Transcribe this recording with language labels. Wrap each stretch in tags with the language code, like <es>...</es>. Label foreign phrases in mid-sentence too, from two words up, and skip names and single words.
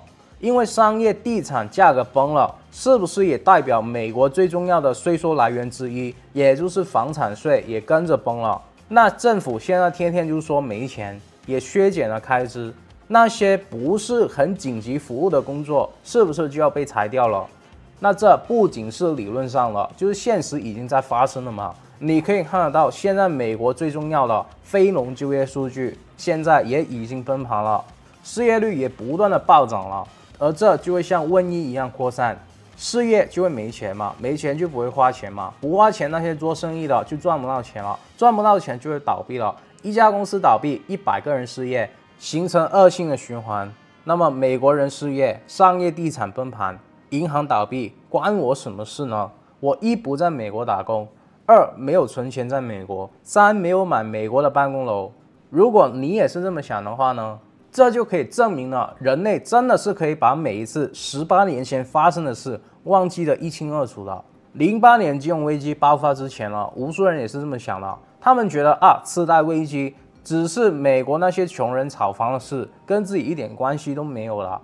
<zh>因為商業地產價格崩了，是不是也代表美國最重要的稅收來源之一，也就是房產稅也跟着崩了？那政府現在天天就說沒錢，也削減了開支，那些不是很緊急服務的工作，是不是就要被裁掉了？那這不僅是理論上了，就是現實已經在發生了嘛。你可以看得到，現在美國最重要的非農就業數據現在也已經崩盤了，失業率也不斷的暴漲了。而這就會像瘟疫一樣擴散，失業就會沒錢嘛，沒錢就不會花錢嘛，不花錢那些做生意的就賺不到錢了，賺不到錢就會倒閉了。一家公司倒閉，100個人失業， 形成惡性的循環。那麼美國人失業，商業地產崩盤，銀行倒閉，關我什麼事呢？我一不在美國打工，二沒有存錢在美國，三沒有買美國的辦公樓。如果你也是這麼想的話呢，這就可以證明了，人類真的是可以把每一次18年前發生的事忘記得一清二楚的。08年金融危機爆發之前了，無數人也是這麼想的，他們覺得次貸危機只是美國那些窮人炒房的事，跟自己一點關係都沒有了。</zh>